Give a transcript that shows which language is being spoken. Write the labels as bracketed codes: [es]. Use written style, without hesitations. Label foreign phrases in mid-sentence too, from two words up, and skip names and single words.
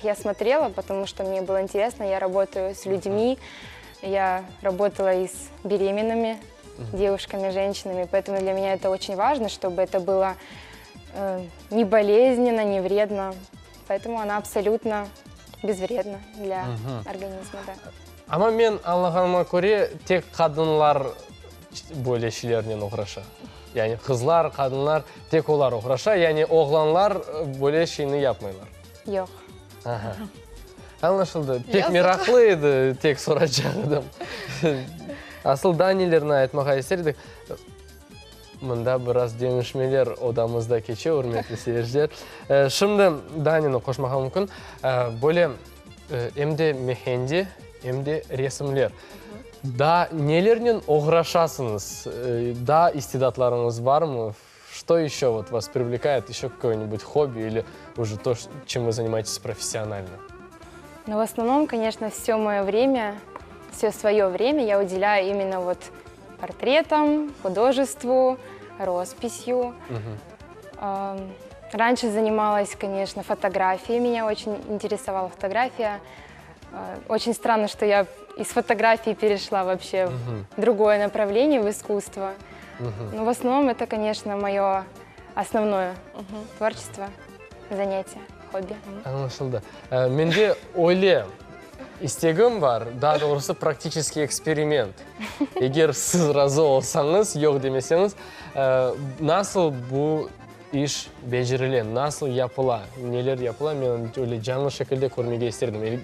[ru] Я смотрела, потому что мне было интересно. Я работаю с людьми, я работала и с беременными девушками, женщинами, поэтому для меня это очень важно, чтобы это было не болезненно, не вредно. Поэтому она абсолютно безвредна для организма. Да. [crh] Ama men anlaganyma göre tek kadınlar böyle şeylerden uğraşa. Yani kızlar, kadınlar tek olar uğraşa. Yani oğlanlar böyle şeyini yapmaylar. Yok. Aha. Anlaşıldı. Pek meraklıydı tek soracağım. Asıl daha nelerini aytmağa isterdik. Mında biraz dönüşmeler odamızda keçe, hürmetli seyirciler. Şimdi Danini koşmağa mümkün. Böyle hem de mehendi, hem de resimler. Da nelerden uğraşasınız? Da istidatlarınız var mı? [ru] Что еще вот вас привлекает? Еще какое-нибудь хобби или уже то, чем вы занимаетесь профессионально? Но в основном, конечно, все мое время, все свое время я уделяю именно вот портретам, художеству, росписью. Раньше занималась, конечно, фотографией, меня очень интересовала фотография. Очень странно, что я из фотографии перешла вообще в другое направление, в искусство. Но в основном это, конечно, мое основное творчество, занятие, хобби. [crh] Anlaşıldı. Mende öyle istegim var, daha doğrusu практический eksperiment. Eğer siz razı olsanız, yok demeseniz, nasıl bu iş becerilen, nasıl yapıla, neler yapıla, ben öyle canlı şekilde görmeyi isterdim.